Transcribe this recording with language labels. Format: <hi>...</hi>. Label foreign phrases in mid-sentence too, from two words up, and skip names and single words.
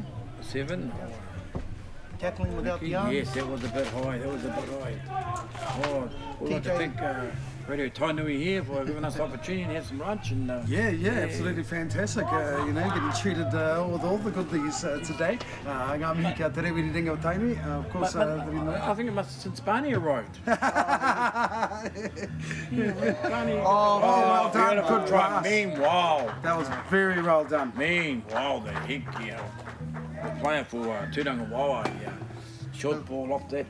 <en>7. tackling without the arms. Yes, that was a bit high. Oh, we'd like to TJ. thank Radio Tainui here for giving us the opportunity to have some lunch. And Yeah, absolutely fantastic. Getting treated with all the goodies today.</en> <mi>Ngā mihi kia te rewi ringa o Tainui.</mi> <en>Of course, I think it must have since Barney arrived. Barney. Oh, well done. Beautiful Good try. pass. Meanwhile, that was very well done. the heck, the player for Turangawaewae, short ball off that.</en>